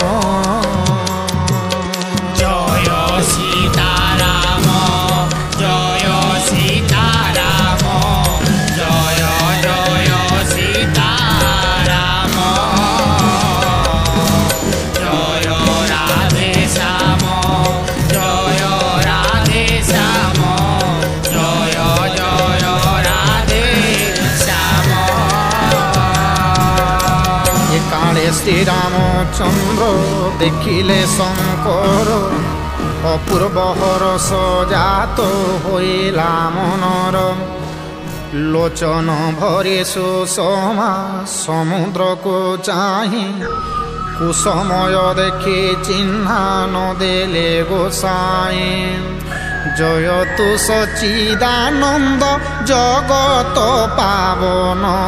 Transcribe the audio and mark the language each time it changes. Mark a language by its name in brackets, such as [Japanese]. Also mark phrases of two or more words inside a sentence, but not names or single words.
[Hindi] जय सीताराम जय सीताराम जय जय सीताराम जय राधे श्याम जय राधे श्याम जय जय राधे श्याम জয় রাধে শ্যাম জয় জয় রাধে শ্যাম। [Odia] ଚନ୍ଦ୍ର ଦେଖିଲେ ଶଙ୍କର ଅପୂର୍ବ ହରସ ଜାତ ହୋଇଲା ମନର ଲୋଚନ ଭରି ସୁଷମା ସମୁଦ୍ରକୁ ଚାହିଁ କୁସମୟ ଦେଖି ଚିହ୍ନା ନ ଦେଲେ ଗୋସାଇଁ ଜୟ ତୁ ସଚିଦାନନ୍ଦ ଜଗତ ପାବନ